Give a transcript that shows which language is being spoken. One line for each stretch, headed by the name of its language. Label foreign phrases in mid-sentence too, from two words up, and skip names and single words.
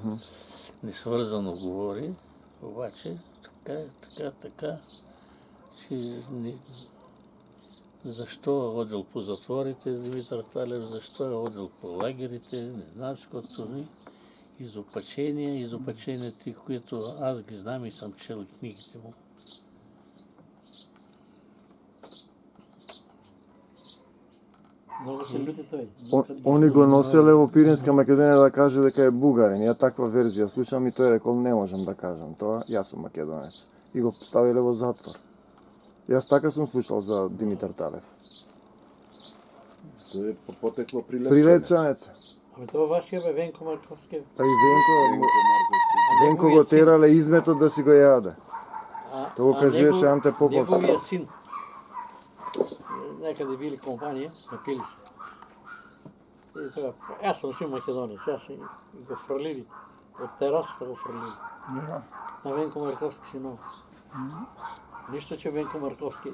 Bulgarian: Несвързано говори, обаче така, че защо е ходил по затворите Димитър Талев, защо е ходил по лагерите, не знам ското изопаченията, които аз ги знам и съм чел книгите му. Много се люти той.
Macedonian: Они го носеле во Пиринска Македонија да каже дека е бугарин. Ја таква верзија слушам и тој рекол не можам да кажам тоа, јас сум македонец. И го ставиле во затвор. Јас така сум слушал за Димитар Талев. Тој е потекло Прилепчанец.
Bulgarian: Ами това вашия бе Венко Марковски.
Macedonian: Па и Венко го терале изметот да си го јаде. Тоа го кажуваше Анте Поповски.
Bulgarian: Неговия син. Некъде били компания, напили се. И сега, аз съм си македонец, аз си го фърлили. От терасата го фърлили. На Венко Марковски синов. Нищо, че Венко Марковски.